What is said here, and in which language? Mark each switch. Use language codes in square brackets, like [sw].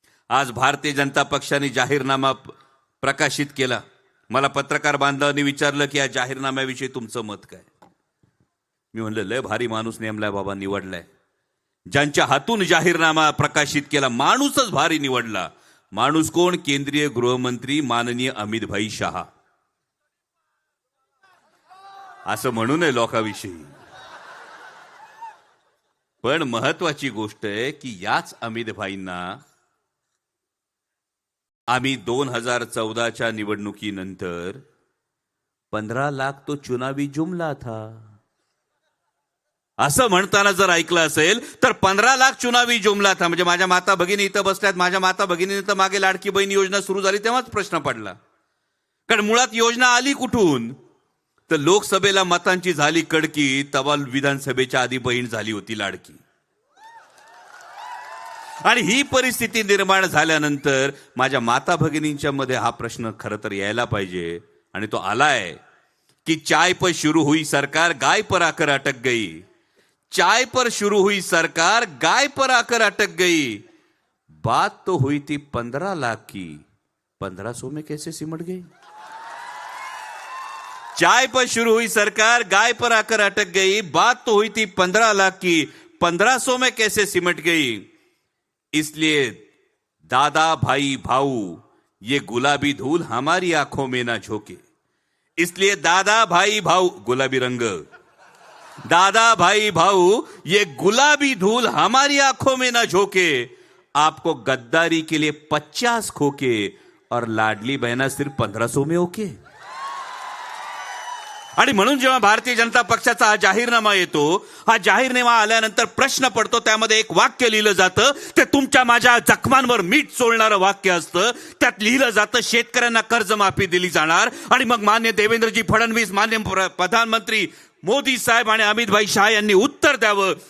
[mr] आज भारतीय जनता पक्षाने जाहीरनामा प्रकाशित केला. मला पत्रकार बांधवांनी विचारलं की या जाहीरनाम्याविषयी तुमचं मत काय. मी म्हणलं लय भारी माणूस नेमलाय बाबा, निवडलाय. ज्यांच्या हातून जाहीरनामा प्रकाशित केला माणूसच भारी निवडला. माणूस कोण? केंद्रीय गृहमंत्री माननीय अमित भाई शहा. असं म्हणू नये लोकांविषयी. पण महत्वाची गोष्ट आहे की याच अमित भाईंना आम्ही 2014च्या निवडणुकीनंतर [hi] 15 लाख तो चुनावी जुमला था [mr] असं म्हणताना जर ऐकलं असेल तर [hi] 15 लाख चुनावी जुमला था. [mr] म्हणजे माझ्या माता भगिनी इथं बसल्यात, माझ्या माता भगिनी तर मागे लाडकी बहीण योजना सुरू झाली तेव्हाच प्रश्न पडला. कारण मुळात योजना आली कुठून? तर लोकसभेला मतांची झाली कडकी, तेव्हा विधानसभेच्या आधी बहीण झाली होती लाडकी. आणि ही परिस्थिती निर्माण झाल्यानंतर माझ्या माता भगिनींच्या मध्ये हा प्रश्न खरं तर यायला पाहिजे, आणि तो आलाय कि [hi] चाय पर शुरू हुई सरकार गाय पर आकर अटक गई. चाय पर शुरू हुई सरकार गाय पर आकर अटक गई. बात तो हुई थी 15 लाख की, 1500 में कैसे सिमट गई. चाय पर शुरू हुई सरकार गाय पर आकर अटक गई. बात तो हुई थी 15 लाख की, 1500 में कैसे सिमट गई. इसलिए दादा भाई भाऊ ये गुलाबी धूल हमारी आंखों में ना झोंके. इसलिए दादा भाई भाऊ, गुलाबी रंग, दादा भाई भाऊ ये गुलाबी धूल हमारी आंखों में ना झोंके. आपको गद्दारी के लिए 50 खोके और लाडली बहना सिर्फ 1500 में ओके. [mr] आणि म्हणून जेव्हा भारतीय जनता पक्षाचा हा जाहीरनामा येतो, हा जाहीरनामा आल्यानंतर प्रश्न पडतो, त्यामध्ये एक वाक्य लिहिलं जातं, ते तुमच्या माझ्या जखमांवर मीठ चोळणारं वाक्य असतं. त्यात लिहिलं जातं शेतकऱ्यांना कर्जमाफी दिली जाणार. आणि मग मान्य देवेंद्रजी फडणवीस, मान्य प्रधानमंत्री मोदी साहेब आणि अमित भाई शाह यांनी उत्तर द्यावं.